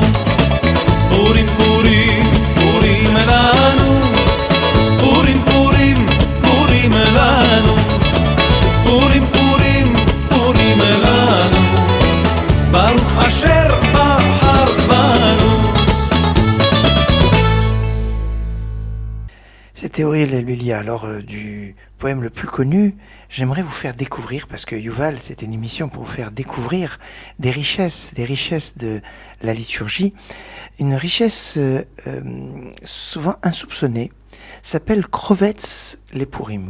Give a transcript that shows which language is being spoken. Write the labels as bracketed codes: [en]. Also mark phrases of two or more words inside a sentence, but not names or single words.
[he] פורים, פורים, פורים לנו. פורים, פורים, פורים לנו. פורים, פורים, פורים לנו. ברוך אשר בחר בנו. [fr] C'était Uriel Ebilier. Alors, du poème le plus connu, j'aimerais vous faire découvrir, parce que Yuval, c'était une émission pour vous faire découvrir des richesses de la liturgie. Une richesse souvent insoupçonnée s'appelle Krovetz les Purim.